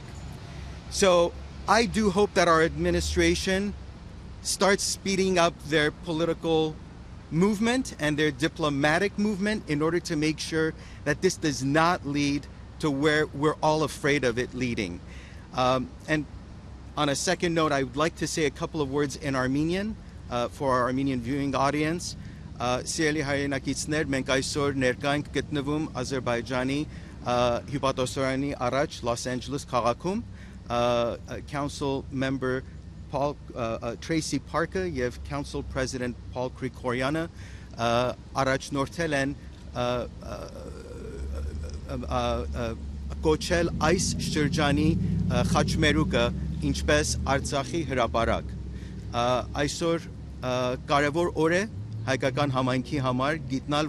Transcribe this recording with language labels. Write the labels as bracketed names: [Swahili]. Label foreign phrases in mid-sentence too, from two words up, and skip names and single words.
[English] So I do hope that our administration starts speeding up their political movement and their diplomatic movement in order to make sure that this does not lead to where we're all afraid of it leading. And on a second note, I would like to say a couple of words in Armenian for our Armenian viewing audience. [Armenian] Սիրելի հայրենակիցներ, մենք այսօր ներկա ենք գտնվում Ադրբեջանի հյուպատոսարանի առաջ Los Angeles քաղաքում, [English] Council Member [Armenian] Paul Traci Park եւ [English] Council President [Armenian] Paul Krekorian առաջնորդել են կոչել այս շրջանի խաչմերուկը ինչպես Արցախի հրապարակ։ Այսօր կարևոր օր է հայկական համայնքի համար գիտնալ,